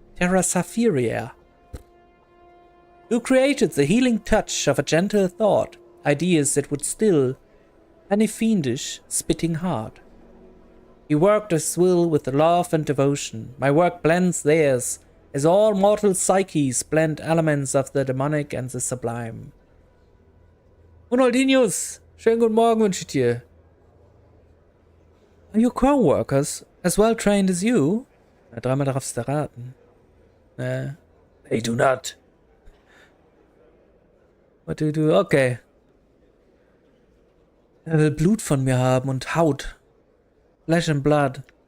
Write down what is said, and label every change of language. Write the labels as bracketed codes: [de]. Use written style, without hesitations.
[en] Terra Saphiria. You created the healing touch of a gentle thought, ideas that would still any fiendish, spitting heart. You worked as will with love and devotion. My work blends theirs, as all mortal psyches blend elements of the demonic and the sublime. [de] Ronaldinhos, schönen guten Morgen wünsche ich dir. [en] Are your co-workers as well trained as you? [de] Na, dreimal darfst du raten. [en] They do not. What do you do? Okay. [de] Er will Blut von mir haben und Haut. [en] Flesh and Blood.